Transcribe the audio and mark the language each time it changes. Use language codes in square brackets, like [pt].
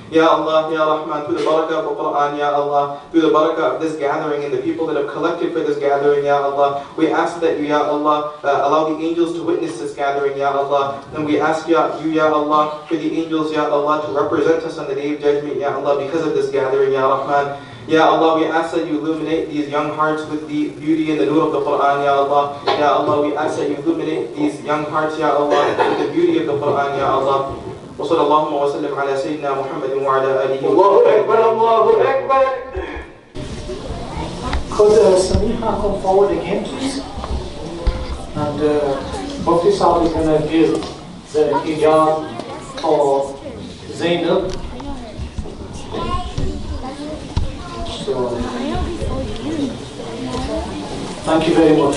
[en] Ya Allah, Ya Rahman, through the barakah of the Quran, Ya Allah, through the barakah of this gathering and the people that have collected for this gathering, Ya Allah, we ask that you, Ya Allah, allow the angels to witness this gathering, Ya Allah, and we ask you, Ya Allah, for the angels, Ya Allah, to represent us on the day of judgment, Ya Allah, because of this gathering, Ya Rahman. Ya Allah, we ask that you illuminate these young hearts with the beauty and the nur of the Quran, Ya Allah. Ya Allah, we ask that you illuminate these young hearts, Ya Allah, with the beauty of the Quran, Ya Allah. [ar] وصلى الله وسلم على سيدنا محمد وعلى آله وصحبه. الله أكبر الله أكبر. [en] Could Samiha come forward again, please? And Mufti Sahib is going to give the hijab for Zainab. So, thank you very much.